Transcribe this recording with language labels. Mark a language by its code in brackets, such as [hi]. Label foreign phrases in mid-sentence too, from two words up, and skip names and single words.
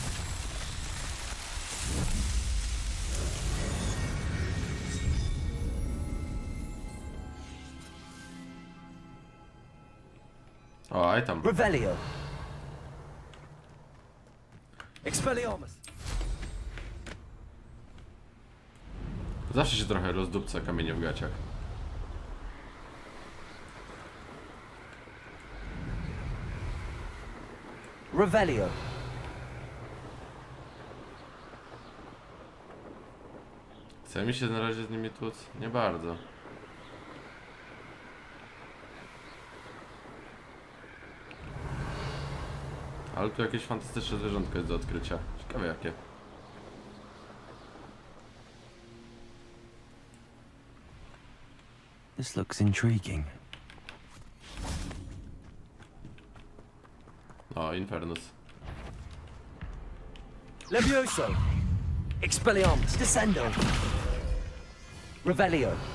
[pl] O, aj tam. Revelio. Expelliarmus. Zawsze się trochę rozdupca kamienie w gaciach. Revelio. Chce mi się na razie z nimi tłuc? Nie bardzo. Ale tu jakieś fantastyczne zwierzątko jest do odkrycia. Ciekawe jakie. [en] This looks intriguing. [pl] O, Infernus. Levioso. Expelliarmus. Descendo. Revelio.